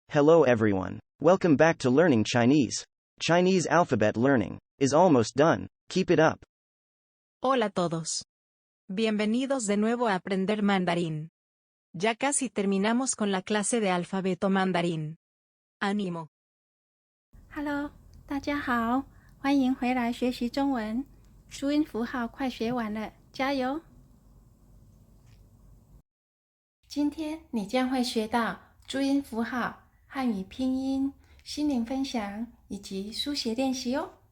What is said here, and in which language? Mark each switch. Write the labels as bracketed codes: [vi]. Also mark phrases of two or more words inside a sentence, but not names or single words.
[en] Hello everyone. Welcome back to Learning Chinese. Chinese alphabet learning is almost done. Keep it up. [es] Hola a todos. Bienvenidos de nuevo a aprender mandarín. Ya casi terminamos con la clase de alfabeto mandarín. ¡Ánimo! [zh] Hello， 大家好，欢迎回来学习中文。注音符号快学完了，加油！今天你将会学到注音符号、汉语拼音、心灵分享以及书写练习哦。